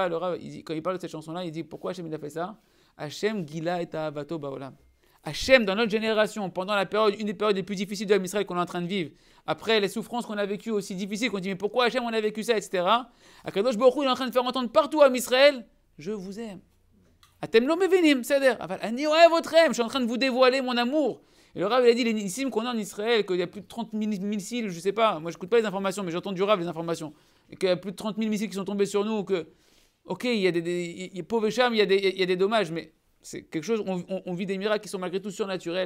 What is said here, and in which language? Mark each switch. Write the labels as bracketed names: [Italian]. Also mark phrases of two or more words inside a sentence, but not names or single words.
[French] Le Rav, quand il parle de cette chanson-là, il dit, pourquoi Hachem il a fait ça? [Hebrew] השם גילה את אהבתו בעולם. [French] Hachem, dans notre génération, pendant une des périodes les plus difficiles de l'Israël qu'on est en train de vivre, après les souffrances qu'on a vécues aussi difficiles, qu'on dit, mais pourquoi Hachem on a vécu ça, etc. Akadosh Baruch Hu, il est en train de faire entendre partout à Israël, je vous aime. [Hebrew] אתם לא מבינים, [French] c'est-à-dire, ani votre aime, je suis en train de vous dévoiler mon amour. Et le Rav, il a dit, les nissim qu'on a en Israël, qu'il y a plus de 30 000 missiles, je ne sais pas, moi je n'écoute pas les informations, mais j'entends du Rav les informations, et qu'il y a plus de 30 000 missiles qui sont tombés sur nous, que, ok, il y a des pauvres chams, il y a des dommages, mais c'est quelque chose, on vit des miracles qui sont malgré tout surnaturels.